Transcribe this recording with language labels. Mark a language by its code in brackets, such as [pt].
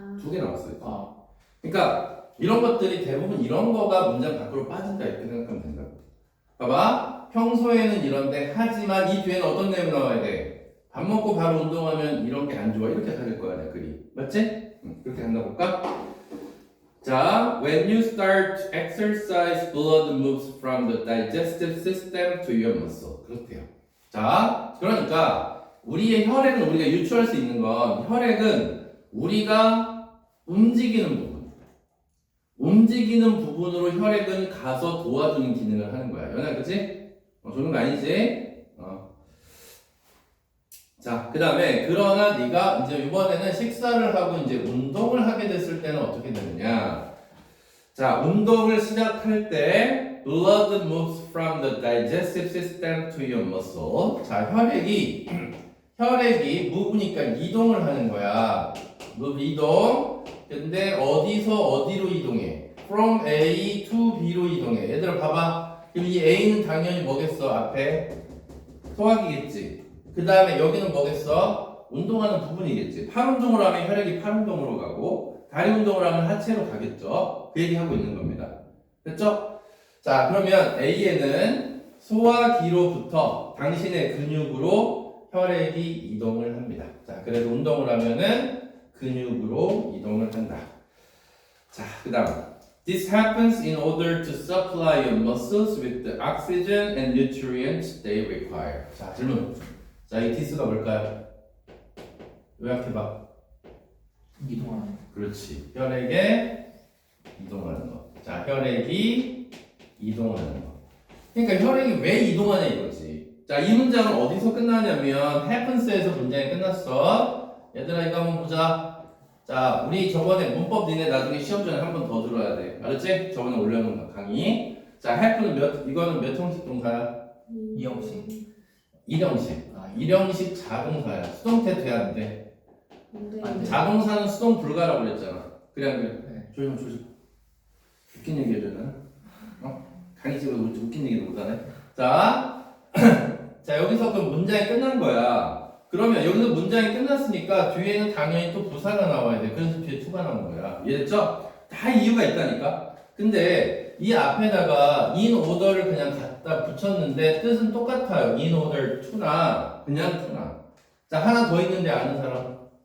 [ko] 두 개 나왔어요. 그러니까 이런 것들이 대부분 이런 거가 문장 밖으로 빠진다 이렇게 생각하면 된다고. 봐봐. 평소에는 이런데 하지만 이 뒤에는 어떤 내용 나와야 돼? 밥 먹고 바로 운동하면 이런 게 안 좋아. 이렇게 가릴 거야, 내 글이. 맞지? 그렇게 간다 볼까? 자, [en] when you start exercise, blood moves from the digestive system to your muscle. [ko] 그렇대요. 자, 그러니까 우리의 혈액은 우리가 유추할 수 있는 건 혈액은 우리가 움직이는 부분, 움직이는 부분으로 혈액은 가서 도와주는 기능을 하는 거야. 연아, 그치? 좋은 거 아니지? 자, 그 다음에 그러나 네가 이제 이번에는 식사를 하고 이제 운동을 하게 됐을 때는 어떻게 되느냐? 자, 운동을 시작할 때 [en] blood moves from the digestive system to your muscle. [ko] 자, 혈액이 move니까 이동을 하는 거야. move 이동. 근데 어디서 어디로 이동해? [en] From A to B로 [ko] 이동해. 얘들아 봐봐. 그럼 이 A는 당연히 뭐겠어? 앞에 소화기겠지. 그 다음에 여기는 뭐겠어? 운동하는 부분이겠지. 팔 운동을 하면 혈액이 팔 운동으로 가고 다리 운동을 하면 하체로 가겠죠. 그 얘기하고 있는 겁니다. 됐죠? 자, 그러면 A에는 소화기로부터 당신의 근육으로 혈액이 이동을 합니다. 자, 그래서 운동을 하면은 근육으로 이동을 한다. 자, 그 다음 [en] This happens in order to supply your muscles with the oxygen and nutrients they require. [ko] 자, 질문. 자, 이 this가 뭘까요? 요약해봐. 이동하는. 그렇지. 혈액에 이동하는 거. 자, 혈액이 이동하는 거. 그러니까 혈액이 왜 이동하냐 이거지. 자, 이 문장은 어디서 끝나냐면 happens에서 문장이 끝났어. 얘들아 이거 한번 보자. 자, 우리 저번에 문법 니네 나중에 시험 전에 한 번 더 들어야 돼. 알았지? 저번에 올려놓은 강의. 자, happen은 이거는 몇 형식 동사야? 이형식. 일형식. 아, 일형식 자동사야. 수동태 돼야 안 돼. 안 돼. 자동사는 수동 불가라고 그랬잖아. 그래 안 그래? 네. 조용. 웃긴 얘기 해줘야 강의 찍어도 웃긴 얘기도 못하네. 자, 자 여기서 그 문장이 끝난 거야. 그러면 여기서 문장이 끝났으니까 뒤에는 당연히 또 부사가 나와야 돼. 그래서 뒤에 to가 나온 거야. 이해됐죠? 다 이유가 있다니까. 근데 이 앞에다가 in order를 그냥 갖다 붙였는데 뜻은 똑같아요. in order to나 그냥 to나. 자, 하나 더 있는데 아는 사람?